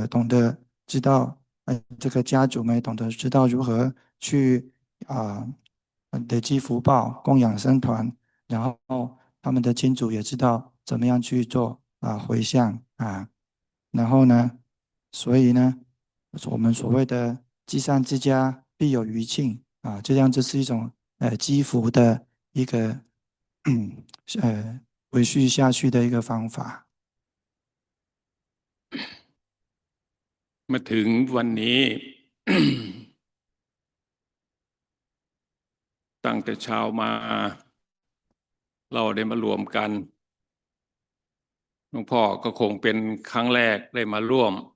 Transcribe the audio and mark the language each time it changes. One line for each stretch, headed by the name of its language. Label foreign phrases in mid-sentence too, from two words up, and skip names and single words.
Chinese: 懂得知道这个家族们也懂得知道如何去累积福报供养僧团，然后他们的亲族也知道怎么样去做回向然后呢，所以呢，我们所谓的积善之家必有余庆这样就是一种积福的一个维续下去的一个方法。
Thai: มาถึงวันนี้ ตั้งแต่เช้ามาเราได้มารวมกันหลวงพ่อก็คงเป็นครั้งแรกได้มาร่วม